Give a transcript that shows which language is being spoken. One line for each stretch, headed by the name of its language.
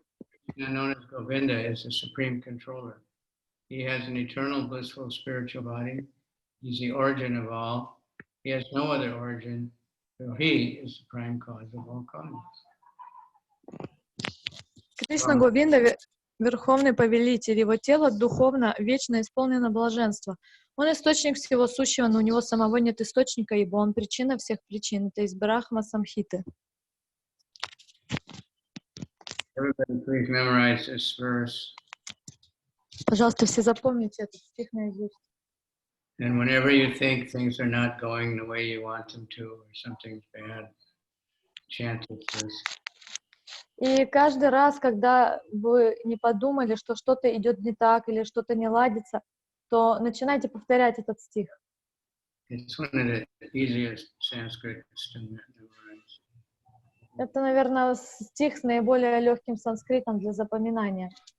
English: Krishna, known as Govinda, is the supreme controller. He has an eternal blissful spiritual body. He's the origin of all. He has no other origin, so he is the prime cause of all causes.
Russian: Кришна Говинда — Верховный Повелитель. Его тело духовно, вечно исполнено блаженства. Он источник всего сущего, но у него самого нет источника, ибо он причина всех причин. Это из Брахма Самхиты.
English: Everybody please memorize this verse.
Russian: Пожалуйста, все запомните этот стих наизусть.
English: And whenever you think things are not going the way you want them to, or something's bad, chant this verse.
Russian: И каждый раз, когда вы не подумали, что что-то идет не так или что-то не ладится, то начинайте повторять этот стих.
English: It's one of the easiest Sanskrit to memorize.
Russian: Это, наверное, стих с наиболее легким санскритом для запоминания.